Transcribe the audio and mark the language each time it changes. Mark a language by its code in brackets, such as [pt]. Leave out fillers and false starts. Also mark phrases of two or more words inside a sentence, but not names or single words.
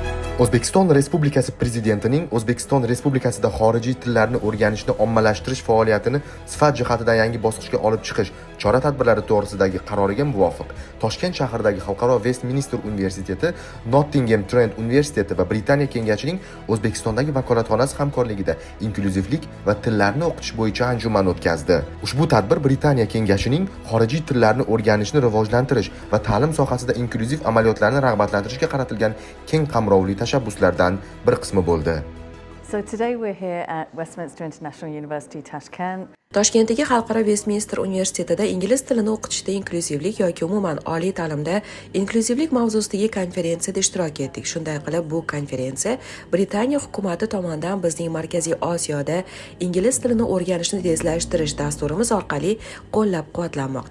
[uz] O'zbekiston Respublikasi Prezidentining O'zbekiston Respublikasida xorijiy tillarni o'rganishni ommalashtirish faoliyatini sifat jihatidan yangi bosqichga olib chiqish chora-tadbirlari to'g'risidagi qaroriga muvofiq Toshkent shahridagi Xalqaro Westminster Universiteti, Nottingham Trent Universiteti va Britaniya kengashining O'zbekistondagi vakolatxonasi hamkorligida inklyuzivlik va tillarni o'qitish bo'yicha anjuman o'tkazdi. Ushbu tadbir Britaniya kengashining xorijiy tillarni o'rganishni rivojlantirish va ta'lim sohasida inklyuziv amaliyotlarni rag'batlantirishga qaratilgan keng qamrovli tashabbuslardan bir qismi bo'ldi. [en] So today we're here at Westminster International University, Tashkent. [uz] Toshkentdagi Xalqaro Westminster Universitetida ingliz tilini o'qitishda inklyuzivlik yoki umuman oliy ta'limda inklyuzivlik mavzusidagi konferensiyada ishtirok etdik. Shunday qilib, bu konferensiya Britaniya hukumati tomonidan bizning Markaziy Osiyoda ingliz tilini o'rganishni tezlashtirish dasturimiz orqali qo'llab-quvvatlanmoqda.